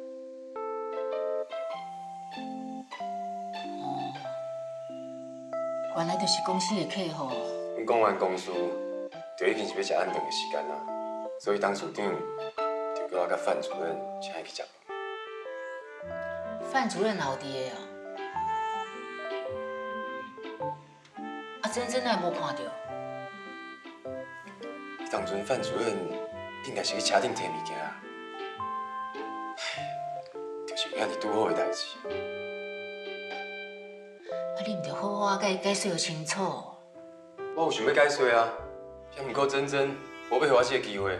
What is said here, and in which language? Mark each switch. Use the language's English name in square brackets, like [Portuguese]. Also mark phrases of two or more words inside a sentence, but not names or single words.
[Min Nan Chinese] 原来就是公司的客户。阮讲完公司，就已经是要食暗顿的时间啦，所以当处长就叫我甲范主任请伊去食饭。范主任老弟的哦。啊，珍珍哪会无看到？当阵范主任应该是去车顶摕物件啊，就是有遐尼拄好的代志。啊，你唔着好好甲伊解释清楚。我有想要解说啊，遐毋过珍珍无要互我这个机会。